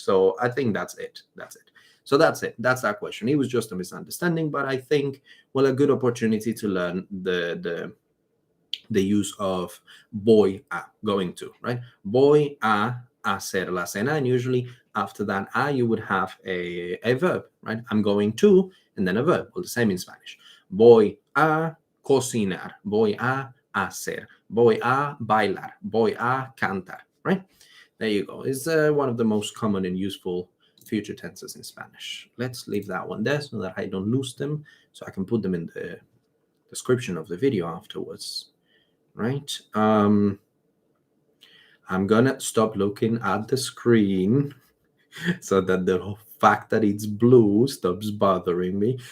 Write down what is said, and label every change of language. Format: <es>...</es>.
<en>So I think that's it. So that's it. That's that question. It was just a misunderstanding, but I think, well, a good opportunity to learn the use of voy a, going to, right?</en> <es>Voy a hacer la cena,</es> <en>and usually after that a, you would have a verb, right? I'm going to, and then a verb. Well, the same in Spanish.</en> <es>Voy a cocinar, voy a hacer, voy a bailar, voy a cantar, right?</es> <en>There you go. It's one of the most common and useful future tenses in Spanish. Let's leave that one there so that I don't lose them, so I can put them in the description of the video afterwards, right? I'm gonna stop looking at the screen so that the fact that it's blue stops bothering me.</en>